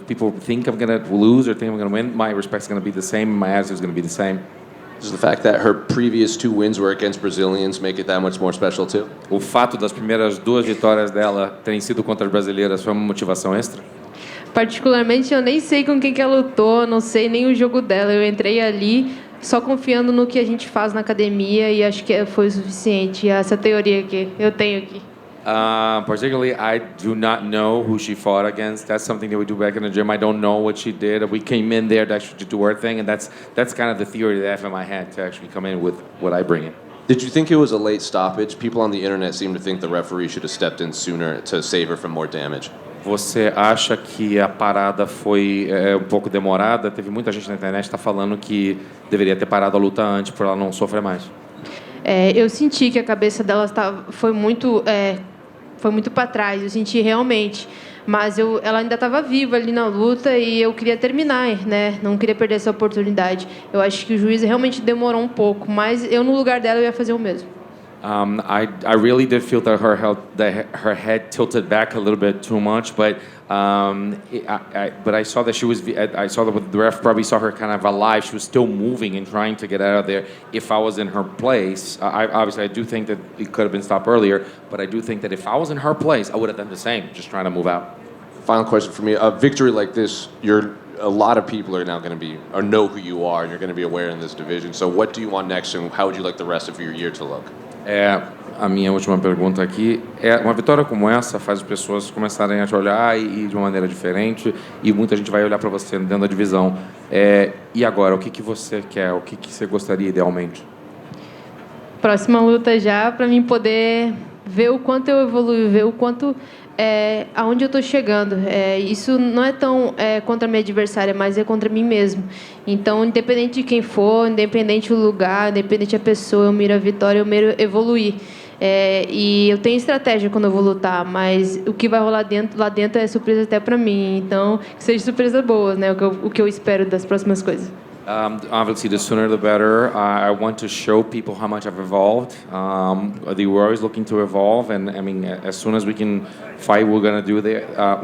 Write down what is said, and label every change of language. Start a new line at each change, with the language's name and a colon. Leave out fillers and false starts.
English: If people think I'm going to lose or think I'm going to win, my respect's going to be the same, my attitude's going to be the same. Does the fact that her previous 2 wins were against Brazilians make it that much more special too?
Portuguese: O fato das primeiras 2 vitórias dela terem sido contra as brasileiras foi uma motivação extra? Particularmente, eu nem sei com quem que ela lutou, não sei nem o jogo dela. Eu entrei ali só confiando no que a gente faz na academia e acho que foi o suficiente. Essa teoria que eu tenho aqui.
English: Particularly, I do not know who she fought against. That's something that we do back in the gym. I don't know what she did. We came in there to actually do our thing, and that's kind of the theory that I have in my head to actually come in with what I bring in. Did you think it was a late stoppage? People on the internet seem to think the referee should have stepped in sooner to save her from more damage.
Portuguese: Você acha que a parada foi um pouco demorada? Teve muita gente na internet que está falando que deveria ter parado a luta antes para ela não sofrer mais. Eu senti que a cabeça dela foi muito para trás. Eu senti realmente, mas ela ainda estava viva ali na luta e eu queria terminar, né? Não queria perder essa oportunidade. Eu acho que o juiz realmente demorou um pouco, mas eu no lugar dela eu ia fazer o mesmo.
English: I really did feel that her head tilted back a little bit too much, but I saw that I saw that the ref probably saw her kind of alive. She was still moving and trying to get out of there. If I was in her place, I do think that it could have been stopped earlier, but I do think that if I was in her place, I would have done the same, just trying to move out. Final question for me: a victory like this, a lot of people are now going to be or know who you are, and you're going to be aware in this division. So, what do you want next, and how would you like the rest of your year to look?
Portuguese: A minha última pergunta aqui uma vitória como essa faz as pessoas começarem a te olhar e de uma maneira diferente e muita gente vai olhar para você dentro da divisão. E agora, o que você quer? O que você gostaria idealmente? Próxima luta já, para mim poder ver o quanto eu evoluo, ver o quanto aonde eu estou chegando. Isso não é tão contra a minha adversária, mas é contra mim mesmo. Então, independente de quem for, independente do lugar, independente da pessoa, eu miro a vitória, eu miro evoluir. E eu tenho estratégia quando eu vou lutar, mas o que vai rolar lá dentro é surpresa até para mim. Então, que seja surpresa boa, né? O que eu espero das próximas coisas.
English: Obviously, the sooner the better. I want to show people how much I've evolved. We're always looking to evolve, and I mean, as soon as we can fight, we're gonna do that.